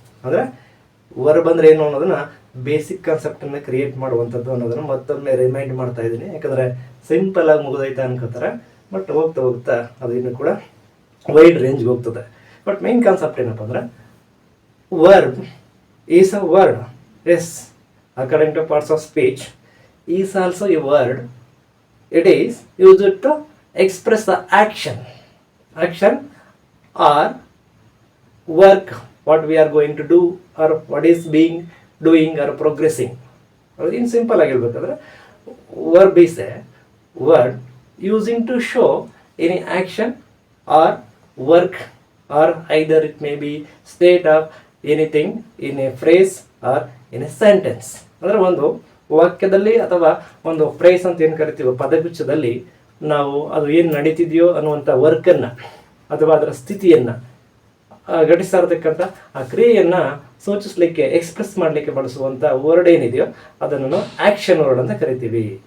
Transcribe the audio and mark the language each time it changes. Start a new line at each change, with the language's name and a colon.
Kannada: ಅಂದರೆ ವರ್ಬ್ ಅಂದರೆ ಏನು ಅನ್ನೋದನ್ನ ಬೇಸಿಕ್ ಕಾನ್ಸೆಪ್ಟನ್ನು ಕ್ರಿಯೇಟ್ ಮಾಡುವಂಥದ್ದು ಅನ್ನೋದನ್ನು ಮತ್ತೊಮ್ಮೆ ರಿಮೈಂಡ್ ಮಾಡ್ತಾ ಇದ್ದೀನಿ. ಯಾಕಂದರೆ ಸಿಂಪಲ್ ಆಗಿ ಮುಗಿದೈತೆ ಅನ್ಕೋತಾರೆ, ಬಟ್ ಹೋಗ್ತಾ ಹೋಗ್ತಾ ಅದು ಇನ್ನೂ ಕೂಡ ವೈಡ್ ರೇಂಜ್ಗೆ ಹೋಗ್ತದೆ. ಬಟ್ ಮೇನ್ ಕಾನ್ಸೆಪ್ಟ್ ಏನಪ್ಪ ಅಂದರೆ,
English: Verb is a word. Yes, according to parts of speech, is also a word. It is used to express the action or work what we are going to do or what is being doing or progressing. In simple
Kannada: ಆಗಿ ಹೇಳ್ಬೇಕಾದ್ರೆ,
English: verb is a word using to show any action or work, or either it may be state of anything in a phrase or in a sentence.
Kannada: ಅಂದರೆ ಒಂದು ವಾಕ್ಯದಲ್ಲಿ ಅಥವಾ ಒಂದು phrase ಅಂತ ಏನು ಕರಿತೀವೋ ಪದಗುಚ್ಛದಲ್ಲಿ ನಾವು ಅದು ಏನು ನಡೀತಿದೆಯೋ ಅನ್ನುವಂಥ ವರ್ಕನ್ನು ಅಥವಾ ಅದರ ಸ್ಥಿತಿಯನ್ನು ಘಟಿಸ್ತಾ ಇರತಕ್ಕಂಥ ಆ ಕ್ರಿಯೆಯನ್ನು ಸೂಚಿಸಲಿಕ್ಕೆ, ಎಕ್ಸ್ಪ್ರೆಸ್ ಮಾಡಲಿಕ್ಕೆ ಬಳಸುವಂಥ ವರ್ಡ್ ಏನಿದೆಯೋ ಅದನ್ನು ನಾವು ಆ್ಯಕ್ಷನ್ ವರ್ಡ್ ಅಂತ ಕರಿತೀವಿ.